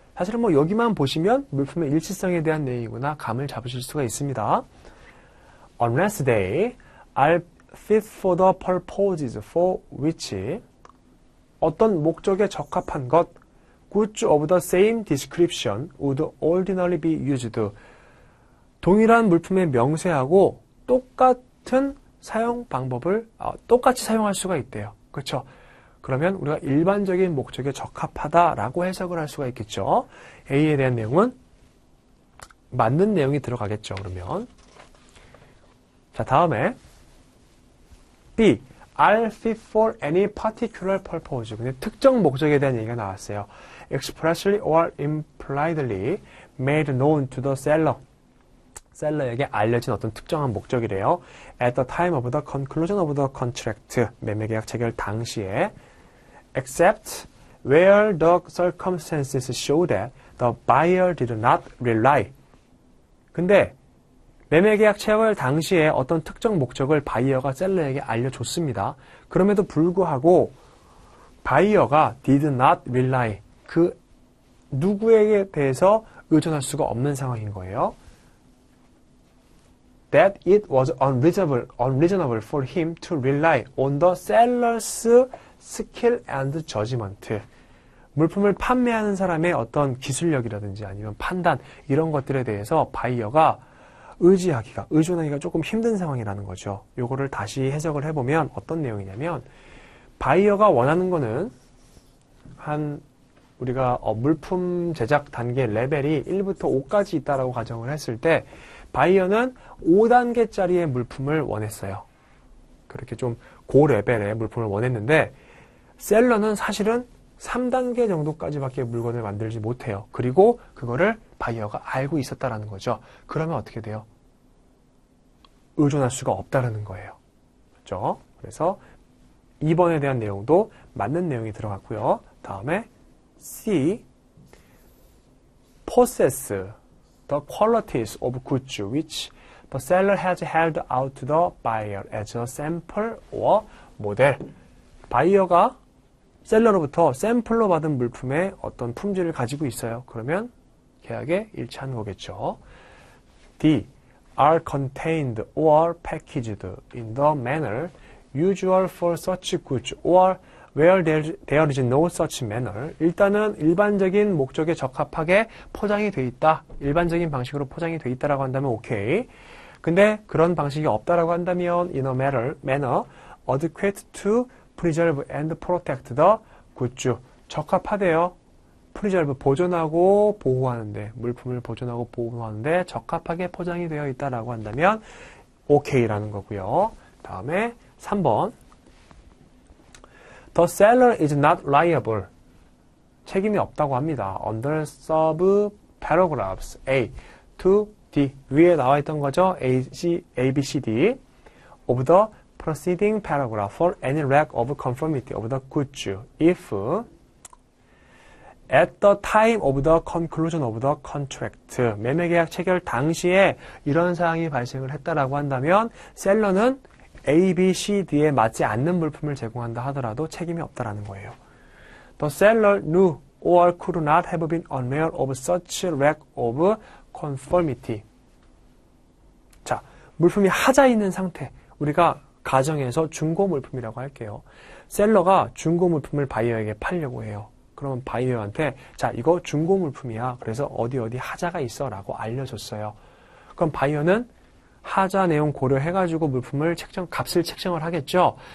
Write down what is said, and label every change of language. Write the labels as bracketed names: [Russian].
[Korean] 사실은 여기만 보시면 물품의 일치성에 대한 내용이구나 감을 잡으실 수가 있습니다. [English] Unless they are fit for the purposes for which [Korean] 어떤 목적에 적합한 것 [English] goods of the same description would ordinarily be used. [Korean] 동일한 물품의 명세하고 똑같은 사용 방법을 똑같이 사용할 수가 있대요. 그렇죠? 그러면 우리가 일반적인 목적에 적합하다라고 해석을 할 수가 있겠죠. A에 대한 내용은 맞는 내용이 들어가겠죠. 그러면 자, 다음에 B. [English] are fit for any particular purpose. [Korean] 근데 특정 목적에 대한 얘기가 나왔어요. [English] expressly or impliedly made known to the seller. [Korean] 셀러에게 알려진 어떤 특정한 목적이래요. [English] At the time of the conclusion of the contract. [Korean] 매매계약 체결 당시에 [English] except where the circumstances show that the buyer did not rely. [Korean] 근데 매매계약 체결 당시에 어떤 특정 목적을 바이어가 셀러에게 알려줬습니다. 그럼에도 불구하고 바이어가 [English] did not rely, [Korean] 그 누구에게 대해서 의존할 수가 없는 상황인 거예요. [English] That it was unreasonable for him to rely on the seller's skill and judgment. [Korean] 물품을 판매하는 사람의 어떤 기술력이라든지 아니면 판단, 이런 것들에 대해서 바이어가 의존하기가 조금 힘든 상황이라는 거죠. 요거를 다시 해석을 해보면 어떤 내용이냐면, 바이어가 원하는 거는 우리가 물품 제작 단계 레벨이 1부터 5까지 있다라고 가정을 했을 때, 바이어는 5단계짜리의 물품을 원했어요. 그렇게 좀 고레벨의 물품을 원했는데, 셀러는 사실은 3단계 정도까지밖에 물건을 만들지 못해요. 그리고 그거를 바이어가 알고 있었다라는 거죠. 그러면 어떻게 돼요? 의존할 수가 없다라는 거예요. 그렇죠? 그래서 2번에 대한 내용도 맞는 내용이 들어갔고요. 다음에 C. [English] possess the qualities of goods which the seller has held out to the buyer as a sample or model. [Korean] 바이어가 셀러로부터 샘플로 받은 물품의 어떤 품질을 가지고 있어요. 그러면 계약에 일치하는 거겠죠. D. [English] are contained or packaged in the manner usual for such goods or where there is no such manner. [Korean] 일단은 일반적인 목적에 적합하게 포장이 돼 있다. 일반적인 방식으로 포장이 돼 있다라고 한다면 오케이. 근데 그런 방식이 없다라고 한다면 [English] in a manner adequate to preserve and protect the goods. [Korean] 적합하대요. preserve, 보존하고 보호하는데, 물품을 보존하고 보호하는데 적합하게 포장이 되어 있다라고 한다면 오케이라는 거고요. 다음에 3번. [English] The seller is not liable. [Korean] 책임이 없다고 합니다. [English] Under sub-paragraphs A to D. [Korean] 위에 나와 있던 거죠. A, B, C, D. [English] Of the preceding paragraph for any lack of conformity of the goods if at the time of the conclusion of the contract, [Korean] 매매계약 체결 당시에 이런 사항이 발생을 했다라고 한다면 셀러는 A, B, C, D에 맞지 않는 물품을 제공한다 하더라도 책임이 없다라는 거예요. [English] The seller knew or could not have been unaware of such lack of conformity. [Korean] 자, 물품이 하자 있는 상태. 우리가 가정에서 중고 물품이라고 할게요. 셀러가 중고 물품을 바이어에게 팔려고 해요. 그러면 바이어한테 자, 이거 중고 물품이야. 그래서 어디 하자가 있어 라고 알려줬어요. 그럼 바이어는 하자 내용 고려해가지고 물품을 값을 책정을 하겠죠.